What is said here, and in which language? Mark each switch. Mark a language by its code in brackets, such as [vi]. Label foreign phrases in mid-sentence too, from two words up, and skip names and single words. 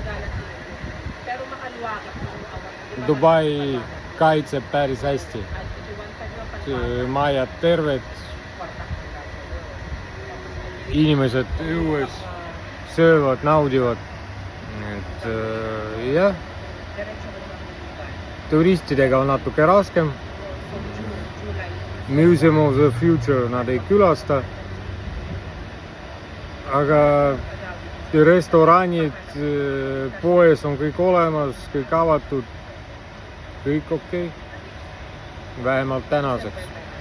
[et] Dubai kaitseb päris hästi. Majad terved. Inimesed õues söövad, naudivad. Et jah. Turistidega on natuke raskem. Museum of the Future nad ei külasta. Aga restoranid, poes on kõik olemas, kõik avatud, kõik okei. Vähemalt tänaseks.